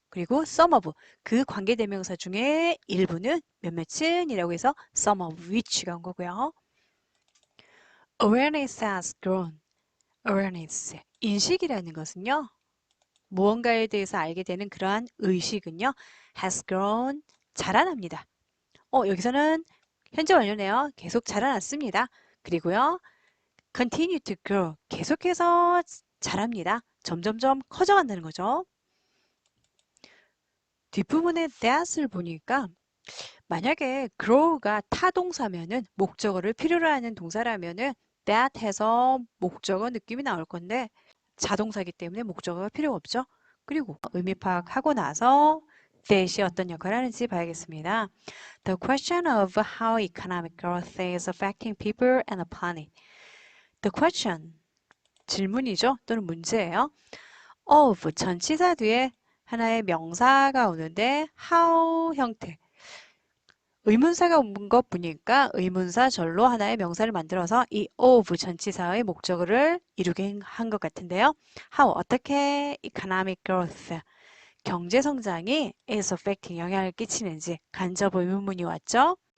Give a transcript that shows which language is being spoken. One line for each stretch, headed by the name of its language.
Korean: 그리고 some of 그 관계대명사 중에 일부는 몇몇은이라고 해서
English: some of which
Korean: 가 온 거고요.
English: awareness has grown. awareness
Korean: 인식이라는 것은요. 무언가에 대해서 알게 되는 그러한 의식은요.
English: has grown
Korean: 자라납니다. 여기서는 현재 완료네요. 계속 자라났습니다. 그리고요.
English: continue to grow
Korean: 계속해서 자랍니다. 점점점 커져간다는 거죠. 뒷부분에 that을 보니까 만약에 grow가 타동사면은 목적어를 필요로 하는 동사라면은 that 해서 목적어 느낌이 나올 건데 자동사이기 때문에 목적어가 필요가 없죠. 그리고 의미 파악하고 나서 that이 어떤 역할을 하는지 봐야겠습니다.
English: The question of how economic growth is affecting people and the planet. The question
Korean: 질문이죠. 또는 문제예요. of 전치사 뒤에 하나의 명사가 오는데 how 형태 의문사가 온 것 보니까 의문사절로 하나의 명사를 만들어서 이 of 전치사의 목적어를 이루게 한 것 같은데요. how 어떻게
English: economic growth
Korean: 경제 성장이
English: is affecting
Korean: 영향을 끼치는지 간접 의문문이 왔죠.